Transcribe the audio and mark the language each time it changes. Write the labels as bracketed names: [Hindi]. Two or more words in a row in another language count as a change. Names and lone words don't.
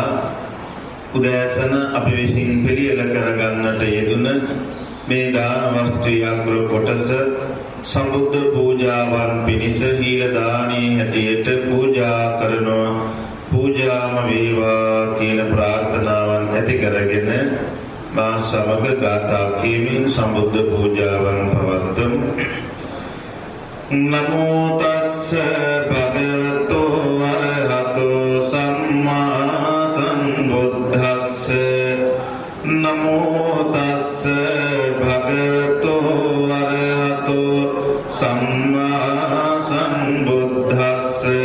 [Sinhala] උදෑසන අපි විසින් පිළියෙල කරගන්නට යෙදුන මේ දාන වස්තුවේ අග්‍ර කොටස සම්බුද්ධ පූජාවන් පිණිස හීල දානී හැටියට පූජා කරනවා. පූජාම වේවා කියන ප්‍රාර්ථනාවන් ඇති කරගෙන මා සමග ගාථා කියමින් සම්බුද්ධ පූජාවන් පවත්වමු. [Pali] නමෝ තස්ස භගවතෝ අරහතෝ සම්මා සම්බුද්දස්ස නමෝ තස්ස භගවතෝ අරහතෝ සම්මා සම්බුද්දස්ස